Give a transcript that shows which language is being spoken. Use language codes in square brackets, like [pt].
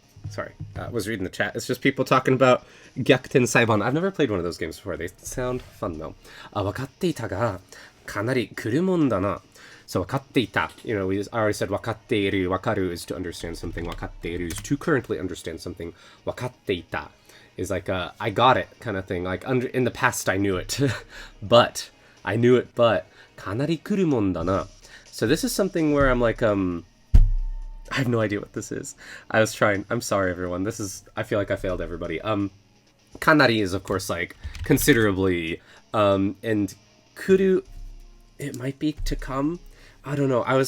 [en] Sorry, I was reading the chat. It's just people talking about Gyakuten Saiban. I've never played one of those games before. They sound fun, though. [ja] 分かっていたが、かなり来るもんだな. So 分かっていた. [en] I already said 分かっている. 分かる is to understand something. 分かっている is to currently understand something. 分かっていた is like I got it kind of thing. Like in the past I knew it. I knew it, but [ja] かなり来るもんだな. [en] So this is something where I'm like, I have no idea what this is. I was trying. I'm sorry, everyone. I feel like I failed everybody. Kanari is, of course, like, considerably. And kuru, it might be to come. I don't know.